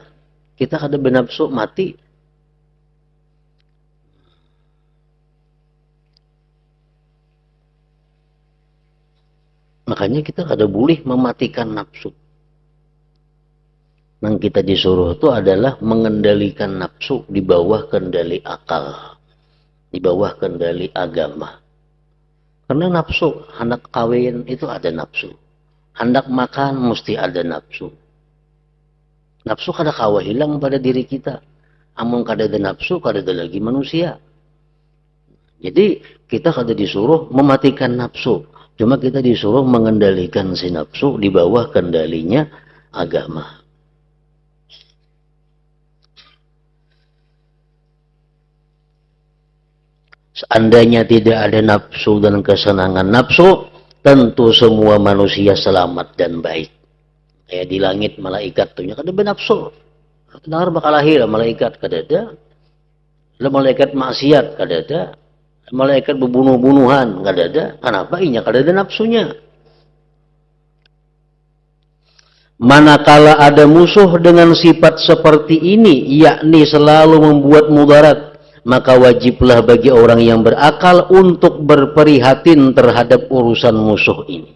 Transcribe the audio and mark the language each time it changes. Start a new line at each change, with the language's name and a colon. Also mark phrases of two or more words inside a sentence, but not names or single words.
Banjar: Kita kada bernafsu mati. Makanya kita kada boleh mematikan nafsu.
Indonesian: Yang kita disuruh itu adalah mengendalikan nafsu di bawah kendali akal. Di bawah kendali agama. Karena nafsu, hendak kawin itu ada nafsu.
Banjar: Hendak makan mesti ada nafsu. Nafsu kada kawa hilang pada diri kita. Among kada ada nafsu, kada ada lagi manusia. Jadi kita kada disuruh mematikan nafsu.
Indonesian: Cuma kita disuruh mengendalikan si nafsu di bawah kendalinya agama. Seandainya tidak ada nafsu dan kesenangan nafsu, tentu semua manusia selamat dan baik.
Banjar: Kayak di langit malaikat tuhnya kada bernafsu. Dengar bakal lahir malaikat kada ada. Malaikat maksiat kada ada. Malaikat berbunuh-bunuhan kada ada. Kenapa? Inya kada ada nafsunya.
Indonesian: Manakala ada musuh dengan sifat seperti ini, yakni selalu membuat mudarat, maka wajiblah bagi orang yang berakal untuk berprihatin terhadap urusan musuh ini.